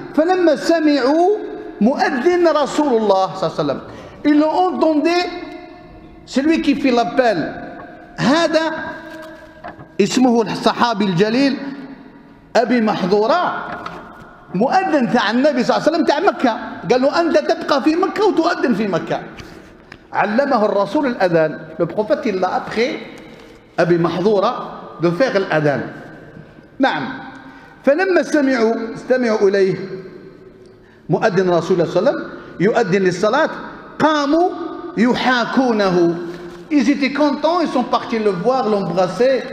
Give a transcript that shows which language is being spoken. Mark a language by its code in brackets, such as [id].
[ar] فلما سمعوا مؤذن رسول الله صلى الله عليه وسلم, [fr] ils l'ont entendu, celui qui fait l'appel, [ar] هذا اسمه الصحابي الجليل أبي محظورة, مؤذن تاع النبي صلى الله عليه وسلم تاع مكة. قال له أنت تبقى في مكة وتؤذن في مكة. علمه الرسول الأذان. [fr] Le prophète il l'a appris, أبي محظورة, de faire الأذان. [ar] نعم. فلما استمعوا إليه مؤذن رسول الله صلى الله عليه وسلم يؤذن للصلاة, قاموا يحاكونه. [fr] Ils étaient contents, ils sont partis le voir, l'embrasser.